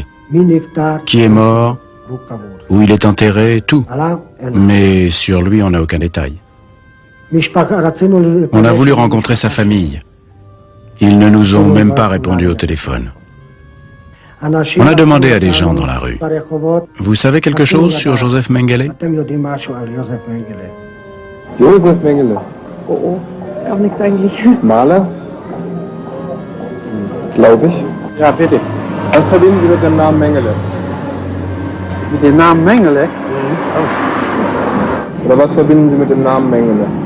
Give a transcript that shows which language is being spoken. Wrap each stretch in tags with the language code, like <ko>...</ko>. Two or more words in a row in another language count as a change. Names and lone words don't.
<fr>Qui est mort, où il est enterré, tout. Mais sur lui, on n'a aucun détail. » On a voulu rencontrer sa famille. Ils ne nous ont même pas répondu au téléphone. On a demandé à des gens dans la rue. Vous savez quelque chose sur Joseph Mengele? Joseph Mengele.</fr> <de>Oh, gar nichts eigentlich. Maler? Glaube ich. Ja, bitte. Was verbinden Sie mit dem Namen Mengele? Mit dem Namen Mengele? Oder was verbinden Sie mit dem Namen Mengele?</de>